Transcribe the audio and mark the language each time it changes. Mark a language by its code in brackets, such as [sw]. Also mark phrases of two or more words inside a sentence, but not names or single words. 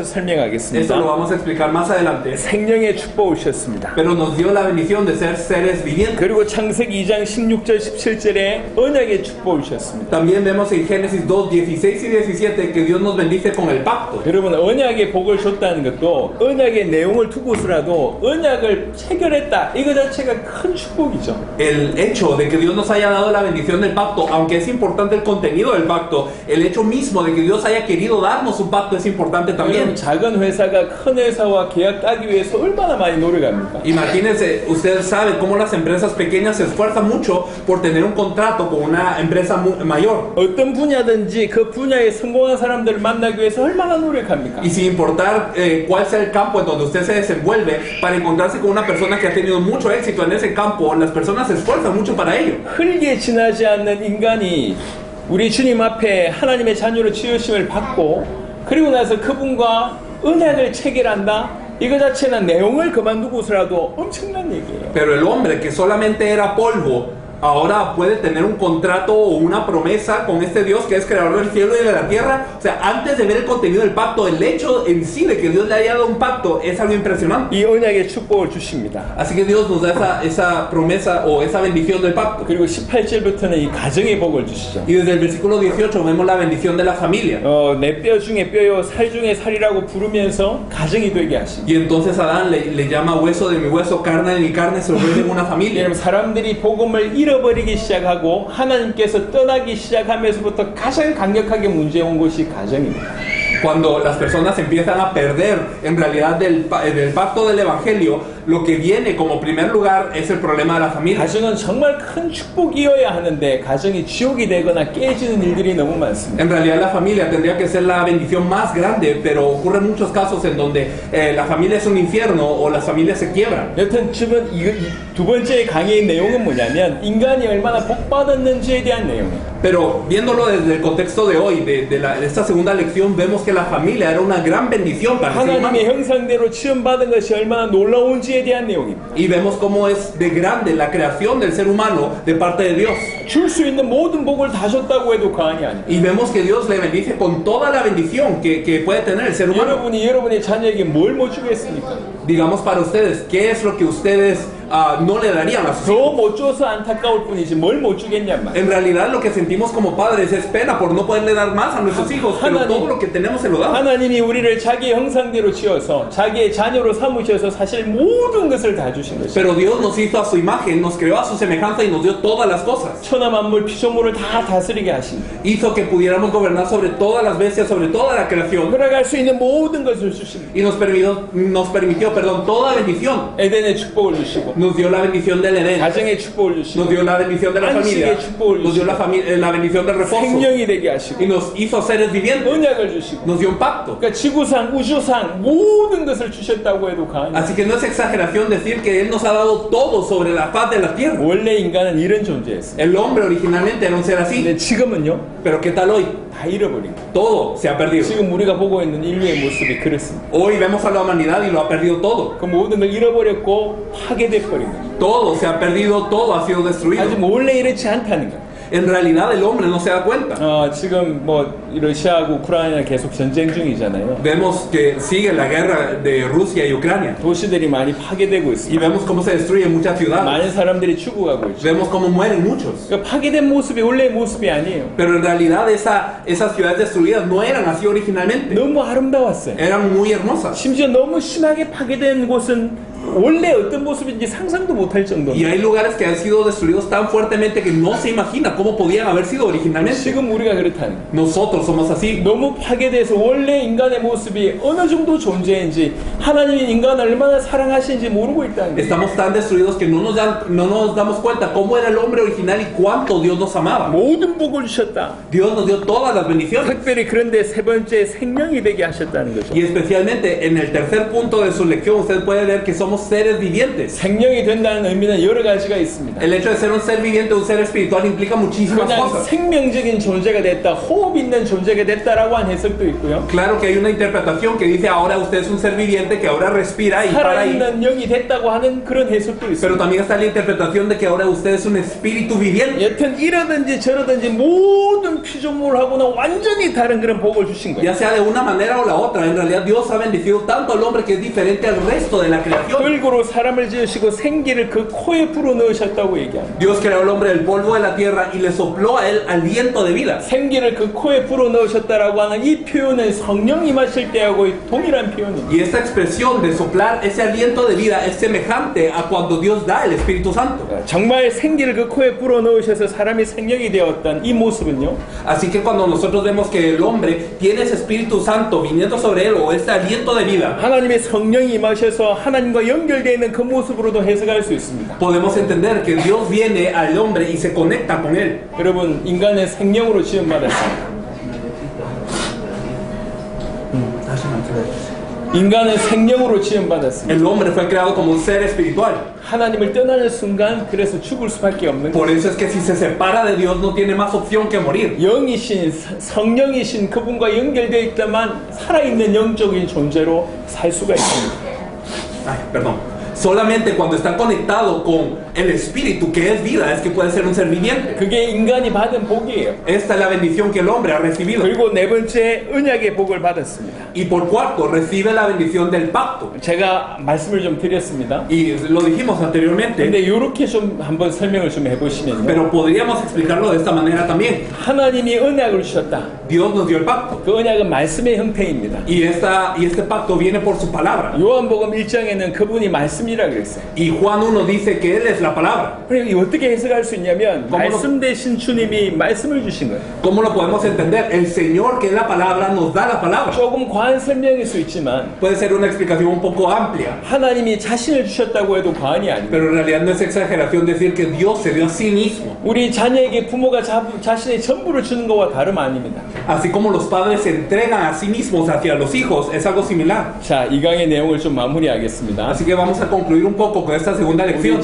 [es] Esto lo [ko] 설명하겠습니다. [es] vamos a explicar más adelante. [ko] 생명의 축복을 주셨습니다. [es] Pero nos dio la bendición de ser seres vivientes. [ko] 그리고 창세기 2장 16절 17절에 언약의 축복을 주셨습니다. [es] También vemos en Génesis 2, 16 y 17 que Dios nos bendice con el pacto. [ko] 여러분 언약의 복을 줬다는 것도 언약의 내용을 두고서라도 언약을 체결했다 이거 자체가 큰 축복이죠. [es] El hecho de que Dios nos haya dado la bendición del pacto, aunque es importante el contenido del pacto, el hecho mismo de que Dios haya querido darnos un pacto es importante también. [ko] 여러분 작은 회사가 큰 회사와 계약 따기 위해서 얼마나 많이 노력합니까? [es] Imagínense, usted sabe cómo las empresas pequeñas se esfuerzan mucho por tener un contrato con una empresa mayor. [ko] 어떤 분야든지 그 분야에 성공한 사람들을 만나기 위해서 얼마나 노력합니까? [es] Y sin importar cuál sea el campo en donde usted se desenvuelve, para encontrarse con una persona que ha tenido mucho éxito en ese campo, las personas se esfuerzan mucho para ello. [ko] 흙에 지나지 않는 인간이 우리 주님 앞에 하나님의 자녀로 지으심을 받고 그리고 나서 그분과 언약을 체결한다? 이거 자체는 내용을 그만두고서라도 엄청난 얘기예요. [es] Pero el hombre que solamente era polvo, ahora puede tener un contrato o una promesa con este Dios que es creador del cielo y de la tierra. O sea, antes de ver el contenido del pacto, el hecho en sí de que Dios le haya dado un pacto es algo impresionante. [ko] 이 언약의 축복을 주십니다. [es] Así que Dios nos da esa promesa o esa bendición del pacto. [ko] 그리고 18절부터는 이 가정의 복을 주시죠. [es] Y desde el versículo 18 vemos la bendición de la familia. [ko] 내 뼈 중에 뼈요 살 중에 살이라고 부르면서 가정이 되게 하십니다. [es] Y entonces Adán le llama hueso de mi hueso, carne de mi carne, se lo vuelve en una familia. [ko] 여러분 사람들이 복음을 잃어버리기 시작하고 하나님께서 떠나기 시작하면서부터 가장 강력하게 문제 온 것이 가정입니다. [es] Cuando las personas empiezan a perder en realidad del pacto del evangelio, lo que viene como primer lugar es el problema de la familia. [ko] 가정은 정말 큰 축복이어야 하는데 가정이 지옥이 되거나 깨지는 일들이 너무 많습니다. [es] En realidad la familia tendría que ser la bendición más grande, pero ocurren muchos casos en donde la familia es un infierno o las familias se quiebran. [ko] 여튼 지금 두 번째 강의의 내용은 뭐냐면 인간이 얼마나 복받았는지에 대한 내용이에요. [es] Pero viéndolo desde el contexto de hoy, de esta segunda lección, vemos que la familia era una gran bendición para el ser humano. [ko] 하나님의 형상대로 지음받은 것이 얼마나 놀라운지에 대한 내용입니다. [es] Y vemos cómo es de grande la creación del ser humano de parte de Dios. [ko] 줄 수 있는 모든 복을 다 줬다고 해도 과언이 아닙니다. [es] Y vemos que Dios le bendice con toda la bendición que puede tener el ser humano. [ko] 여러분의 자녀에게 뭘 못 주겠습니까? [es] Digamos para ustedes, ¿qué es lo que ustedes no le darían a sus hijos? [ko] 더 못 줘서 안타까울 뿐이지 뭘 못 주겠냔 말이야. [es] En realidad lo que sentimos como padres es pena por no poderle dar más a nuestros hijos, pero todo lo que tenemos se lo damos. [ko] 하나님이 우리를 자기의 형상대로 지어서 자기의 자녀로 삼으셔서 사실 모든 것을 다 주신 것이에요. [es] Pero Dios nos hizo a su imagen, nos creó a su semejanza y nos dio todas las cosas. [ko] 천하 만물 피조물을 다 다스리게 하신 거예요. [es] Hizo que pudiéramos gobernar sobre todas las bestias, sobre toda la creación. [ko] 돌아갈 수 있는 모든 것을 주신 거예요. [es] Y nos permitió, toda bendición. [ko] 에덴의 축복을 주시고 [es] Nos dio la bendición del Edén. [ko] 가정의 축복을 주시고 [es] Nos dio la bendición de la familia. Nos dio la bendición del reposo. [ko] 생명이 되게 하시고 [es] Y nos hizo seres vivientes. [ko] 언약을 주시고 [es] Nos dio un pacto. [ko] 그러니까 지구상 우주상 모든 것을 주셨다고 해도 과언이 아니에요. [es] Así que no es exageración decir que Él nos ha dado todo sobre la faz de la tierra. [ko] 원래 인간은 이런 존재였어요. [es] El hombre originalmente era un ser así. [ko] 근데 지금은요? [es] Pero ¿qué tal hoy? [ko] 다 잃어버린 거예요. [es] Todo se ha perdido. [ko] 지금 우리가 보고 있는 인류의 모습이 그렇습니다. [es] Hoy vemos a la humanidad y lo ha perdido todo. [ko] 그 모든 걸 잃어버렸고 파괴돼 버린 거예요. [es] Todo se ha perdido, todo ha sido destruido. [ko] 아직 원래 이렇지 않다는 거예요. [es] En realidad el hombre no se da cuenta. [ko] 지금 뭐 러시아하고 우크라이나 계속 전쟁 중이잖아요. [es] Vemos que sigue la guerra de Rusia y Ucrania. [ko] 도시들이 많이 파괴되고 [es] Y [ko] 있습니다. [es] vemos cómo se destruyen muchas ciudades. [ko] 많은 사람들이 죽어가고 있죠. [es] Vemos cómo mueren muchos. [ko] 그러니까 파괴된 모습이 원래의 모습이 아니에요. [es] Pero en realidad esas ciudades destruidas no eran así originalmente. [ko] 너무 아름다웠어요. [es] Eran muy hermosas. [ko] 심지어 너무 심하게 파괴된 곳은 원래 어떤 모습인지 상상도 못할 정도로. [es] Y hay lugares que han sido destruidos tan fuertemente que no se imagina cómo podían haber sido originalmente. [ko] 지금 우리가 그렇다는 거예요. [es] Nosotros somos así. [ko] 너무 파괴돼서 원래 인간의 모습이 어느 정도 존재인지 하나님이 인간을 얼마나 사랑하시는지 모르고 있다는 거예요. [es] Estamos tan destruidos que no nos damos cuenta cómo era el hombre original y cuánto Dios nos amaba. [ko] 모든 복을 주셨다. [es] Dios nos dio todas las bendiciones. [ko] 특별히 그런데 세 번째 생명이 되게 하셨다는 거죠. [es] Y especialmente en el tercer punto de su lección usted puede ver que somos somos seres vivientes. [ko] 생명이 된다는 의미는 여러 가지가 있습니다. [es] El hecho de ser un ser viviente, un ser espiritual implica muchísimas [ko] 그냥 [es] cosas. [ko] 생명적인 존재가 됐다, 호흡 있는 존재가 됐다라고 한 해석도 있고요. [es] Claro que hay una interpretación que dice ahora usted es un ser viviente que ahora respira y para ahí. [ko] 살아있는 영이 됐다고 하는 그런 해석도 [es] Pero [ko] 있습니다. [es] también está la interpretación de que ahora usted es un espíritu viviente. [ko] 여튼 이러든지 저러든지 모든 피조물하고는 완전히 다른 그런 복을 주신 거예요. [es] Ya sea de una manera o la otra, en realidad Dios ha bendecido tanto al hombre que es diferente al resto de la creación. [ko] 흙으로 사람을 지으시고 생기를 그 코에 불어 넣으셨다고 얘기합니다. [es] Dios creó al hombre del polvo de la tierra y le sopló a él aliento de vida. [ko] 생기를 그 코에 불어 넣으셨다라고 하는 이 표현은 성령 임하실 때하고 동일한 표현입니다. [es] Y esta expresión de soplar ese aliento de vida es semejante a cuando Dios da el Espíritu Santo. [ko] 정말 생기를 그 코에 불어 넣으셔서 사람이 생명이 되었던 이 모습은요. [es] Así que cuando nosotros vemos que el hombre tiene ese Espíritu Santo viniendo sobre él o este aliento de vida, [ko] 하나님의 성령이 임하셔서 하나님과 연결되어 있는 그 모습으로도 해석할 수 있습니다. [es] podemos entender que Dios viene al hombre y se conecta con él. [ko] 여러분, 인간의 생명으로 지음받았습니다. 인간은 생명으로 지음받았습니다. [es] El hombre fue creado como un ser espiritual. [ko] 하나님을 떠나는 순간 그래서 죽을 수밖에 없는 [es] Por [ko] 거예요. [es] eso es que si se separa de Dios no tiene más opción que morir. [ko] 영이신 성령이신 그분과 연결되어 있다만 살아있는 영적인 존재로 살 수가 있습니다. [es] Ay, perdón. Solamente cuando está conectado con el Espíritu, que es vida, es que puede ser un ser viviente. [ko] 그게 인간이 받은 복이에요. [es] Esta es la bendición que el hombre ha recibido. [ko] 그리고 네 번째 언약의 복을 받았습니다. [es] Y por cuarto, recibe la bendición del pacto. [ko] 제가 말씀을 좀 드렸습니다. [es] Y lo dijimos anteriormente, [ko] 근데 이렇게 좀 한번 설명을 좀 해보시면요. [es] pero podríamos explicarlo de esta manera también. [ko] 하나님이 언약을 주셨다. [es] Dios nos dio el pacto. [ko] 그 언약은 말씀의 형태입니다. [es] Y este pacto viene por su palabra. [ko] 요한복음 1장에는 그분이 말씀이라 그랬어요. [es] Y Juan 1 dice que Él es la palabra. [ko] 그리고 어떻게 해석할 수 있냐면 [es] ¿Cómo lo- [ko] 말씀 대신 주님이 말씀을 주신 거예요. [es] ¿Cómo lo podemos entender? El Señor, que es la palabra, nos da la palabra. [ko] 조금 과한 설명일 수 있지만 [es] Puede ser una explicación un poco amplia, [ko] 하나님이 자신을 주셨다고 해도 과언이 아닙니다. [es] pero en realidad no es exageración decir que Dios se dio a sí mismo. [ko] 우리 자녀에게 부모가 자신의 전부를 주는 것과 다름 아닙니다. [es] Así como los padres se entregan a sí mismos hacia los hijos, es algo similar. [ko] 자, 이 강의 내용을 좀 마무리하겠습니다. [es] Así que vamos a concluir un poco con esta segunda lección